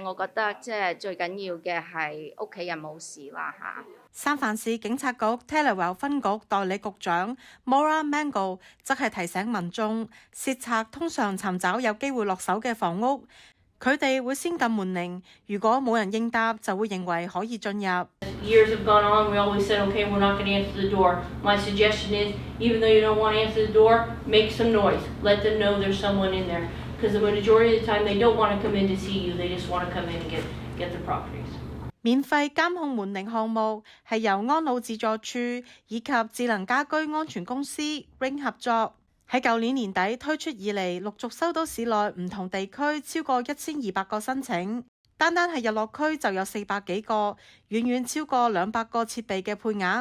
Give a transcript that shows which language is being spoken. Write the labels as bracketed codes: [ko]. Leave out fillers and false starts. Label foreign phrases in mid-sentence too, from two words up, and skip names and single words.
[yue] 我覺得即係最緊要嘅係屋企人冇事啦三藩市警察局 Relaunch 分局代理局長 Maura Mengal 則係提醒民眾，竊賊通常尋找有機會落手嘅房屋，佢哋會先撳門鈴，如果冇人應答，就會認為可以進入。 [en] Years have gone on, we always said, okay, we're not going to answer the door. My suggestion is, even though you don't want to answer the door, make some noise. Let them know there's someone in there. Because the majority of the time, they don't want to come in to see you. They just want to come in and get the properties. [yue] 免費監控門鈴項目係由安老自助處以及智能家居安全公司 Ring 合作。喺舊年年底推出以嚟，陸續收到市內唔同地區超過1200個申請，單係日落區就有400幾個，遠遠超過200個設備嘅配額。